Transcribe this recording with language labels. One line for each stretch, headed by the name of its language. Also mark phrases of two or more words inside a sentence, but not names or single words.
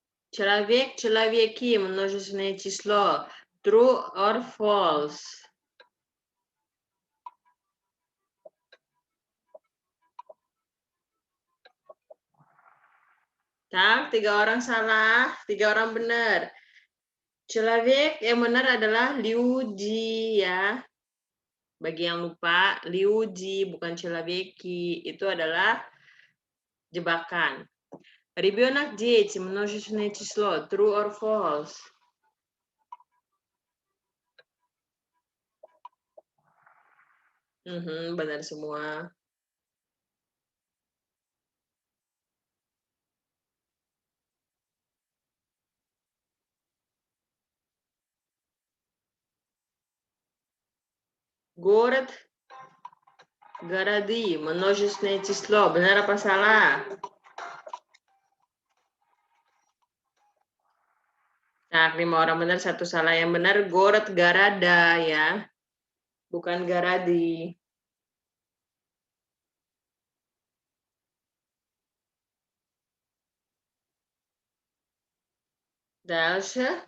Russian: Человек, человеки, множественное число.
English: True or false?
Indonesian: Tak, 3 orang salah, 3 orang benar. Человек yang benar adalah Liuji ya. Bagi yang lupa, Liuji bukan человеки. Itu adalah jebakan.
Russian: Ребенок, дети, множественное число.
English: True or false?
Indonesian: Benar semua.
Russian: Город, городи, множественное число.
Indonesian: Benar apa salah? Nah, 5 orang benar, 1 salah. Yang benar,
Russian: город, города
Indonesian: ya. Bukan
Russian: городи. Дальше.